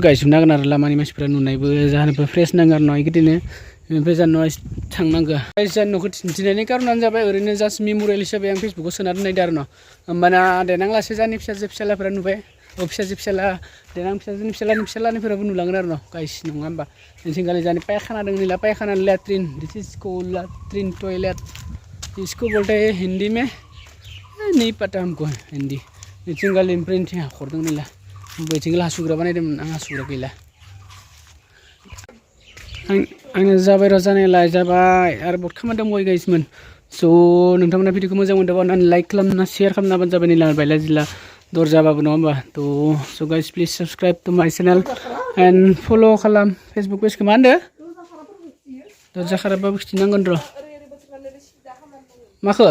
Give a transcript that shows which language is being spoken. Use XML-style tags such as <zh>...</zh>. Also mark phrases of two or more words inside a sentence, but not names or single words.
<brx>गायजोबनो हागोन आरो लामानि मानसिफ्रा नुनायबो जाहानोबो फ्रेस नाङो आरो ना इदिनो ओमफ्राय जानो थांनांगौ जानि न'खौ दिन्थिनायनि कारनानो जाबाय ओरैनो</brx> <en>just memorial</en> <brx>हिसाबै आं फेसबुकाव सोना दोननायदो आरो न' होमबाना देनां लासै जानि फिसालाफोरा नुबाय फिसाला देनां फिसालानि फिसालानिफोराबो नुलांगोन आरो न' गाइस नङा होमबा नैथिंखालि जानि पायखाना दं निला पायखाना</brx> <en>latrine this is</en> <hi>को लैट्रिन टॉयलेट इसको बोलते हैं हिंदी में नहीं पता हमको हिंदी</hi> <brx>नैथिंखालि ओमफ्राय इथिं हाखर दं निला बैथिंखालि हासुग्रा बानायदोंमोन आं हासुग्रा गैला आंनो जाबाय र' जानायालाय जाबाय आरो बहुत खामानि दंबावो गाइसमोन स' नोंथांमोना भिडिअखौ मोजां मोनदोंबा अननानै लाइक खालामना शेयार खालामना होबानो जाबाय निला बायला जिला दर जाबाबो नङा होमबा स' गाइस</brx> <en>please subscribe to my channel and follow'</en> <brx>खालाम फेसबुक पेजखौ मा होनदो दरजा खाराबबाबो खिथिनांगोन र' माखो</brx>